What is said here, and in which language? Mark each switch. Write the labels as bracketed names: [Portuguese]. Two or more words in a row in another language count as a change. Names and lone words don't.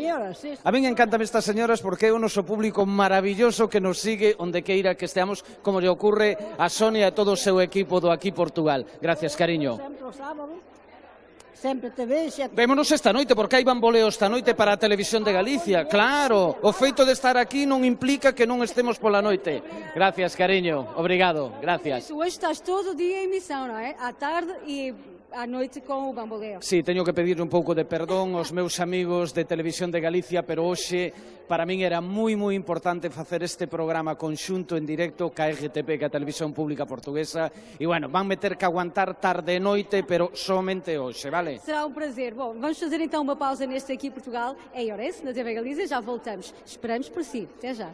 [Galician] A min encantame estas señoras porque é o noso público maravilloso que nos sigue onde queira que esteamos, como lle ocurre a Sonia e todo o seu equipo do Aquí Portugal. [Spanish] Gracias, cariño. [Galician] Sempre o sábado. Sempre te vexe. Vémonos esta noite, porque hai bamboleo esta noite para a Televisión de Galicia. Claro, o feito de estar aquí non implica que non estemos pola noite. [Spanish] Gracias, cariño. [Portuguese] Obrigado. [Spanish] Gracias. [Portuguese] Hoje estás todo o dia em emissão, não é? À tarde e à noite com o bamboleo. [Galician] Sí, teño que pedir un pouco de perdón aos meus amigos de Televisión de Galicia, pero hoxe para min era moi importante facer este programa conxunto en directo ca RTP, ca Televisión Pública Portuguesa, e bueno, van meter que aguantar tarde e noite, pero somente hoxe, vale? [Portuguese] Será um prazer. Bom, vamos fazer então uma pausa neste Aqui Portugal, em Ourense, na TV Galiza, já voltamos. Esperamos por si. Até já.